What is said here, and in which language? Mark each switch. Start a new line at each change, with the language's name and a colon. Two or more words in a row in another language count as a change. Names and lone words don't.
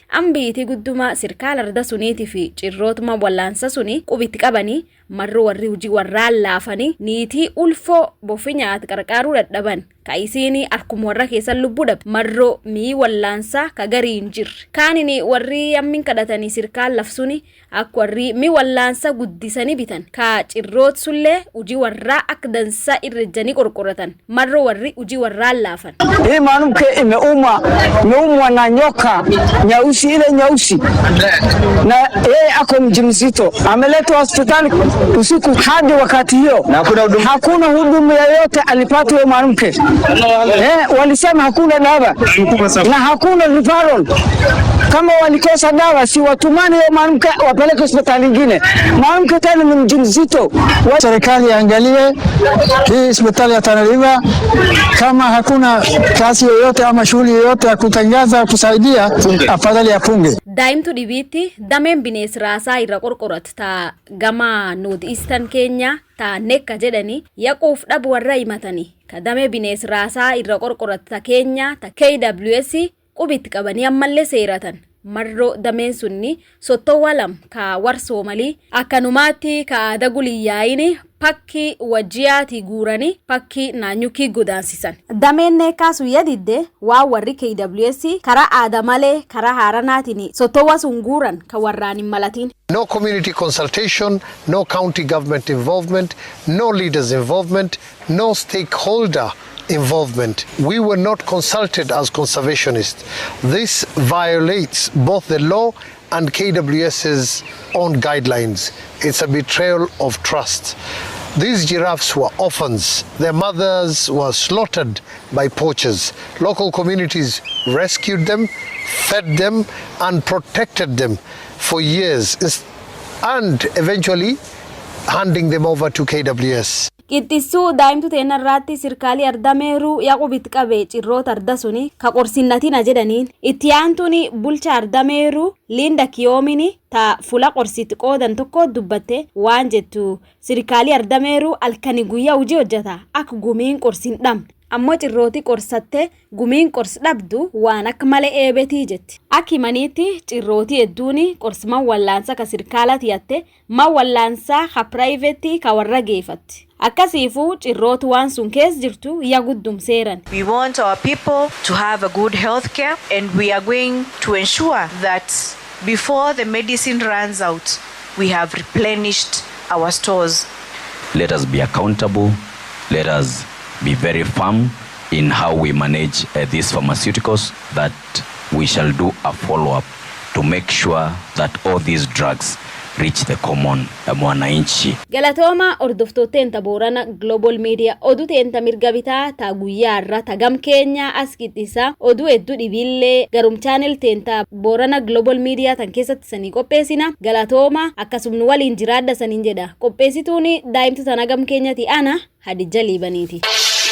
Oromo: ambiiti gudduma sirkaala arda suniiti fi cirrootuma wallaansa suni qubitti qabanii marro warri hujii warraan laafanii niitii ulfo boffi nyaate qarqaaruu dadhaban kaayisiini arkuma warra keessa lubbuu dhabdi marro mii wallaansa ka gariin jirre kaanini warri yammin kadhatanii sirkaal lafsuni akka warri mi wallaansa guddisanii bitan ka cirroot sullee hujii warraa akka dansa irrejanii qorqoratan marro warri hujii warraan laafan
Swahili: hii mwanamke imeumwa na nyoka nyeusi ile nyeusi na yeye ako mjamzito ameletwa hospitali usiku hadi wakati hiyo hakuna huduma yoyote alipata yule mwanamke walisema hakuna dawa na hakuna referral kama walikosa dawa si watumane yule mwanamke wapeleke hospitali nyingine mwanamke tena ni mjamzito serikali angalie hii hospitali ya Tana River kama hakuna kazi yoyote ama shughuli yoyote ya kutangaza kusaidia afadhali afunge
Oromo: daa'imtuu dhibiitti dameen binees raasaa irra qorqorat ta gama North Eastern Kenya ta nekka jedhani yaquuf dhabu warra himatanii ka damee binees raasaa irra qorqorat ta Kenya ta KWS qubitti qabanii ammallee seeratan marro dameen sunni sottowwa lam ka war Soomalii akkanumaatti ka daguliyyaayini pakki wajiyaati guuranii pakki naanyukii godaansisan dameen neekaasu yadidde waa warri KWS karaa aadamalee karaa haaranaatiin sottowwa sun guuran ka warraan hin malatiin.
English: No community consultation, no county government involvement, no leaders involvement, no stakeholder involvement. We were not consulted as conservationists. This violates both the law and KWS's own guidelines. It's a betrayal of trust. These giraffes were orphans. Their mothers were slaughtered by poachers. Local communities rescued them, fed them, and protected them for years, and eventually handing them over to KWS.
Oromo: Qixxisuu daa'imtuu teenarraatti sirkaalii ardameeru yaqubitti qabee cirroota arda suni ka qorsinnatina jedhaniin itti aantuuni bulcha ardameeru Linda Kiyoomini ta fula qorsitti qoodan tokko dubbatte waan jettu sirkaalii ardameeru alkani guyyaa hojii hojjeta akka gumiin qorsin dhamne ammoo cirrooti qorsatte gumiin qors dhabdu waan akka malee eebetii jetti akki maniitti cirrooti hedduuni qorsman wallaansa ka sirkaalati yatte ma wallaansa ka private ka warra geeffatti akkasiifu cirrootu waan sun kees jirtu ya guddum seeran.
English: We want our people to have a good health care and we are going to ensure that before the medicine runs out we have replenished our stores. Let us be accountable. Let us be very firm in how we manage these pharmaceuticals, that we shall do a follow-up to make sure that all these drugs reach the common mwananchi.
Oromo: Galatooma ordoftootteen ta Boorana Global Media oduu teenta mirga bitaa ta guyyaa irra ta gam Kenya as qixxisa oduu hedduu dhibiillee garum channel teenta Boorana Global Media tan keessatti sanii qopheessina galatooma akkasumni waliin jiraadha saniin jedha qopheessituuni daa'imtu tana gam Kenyati ana Hadija Liibaniiti.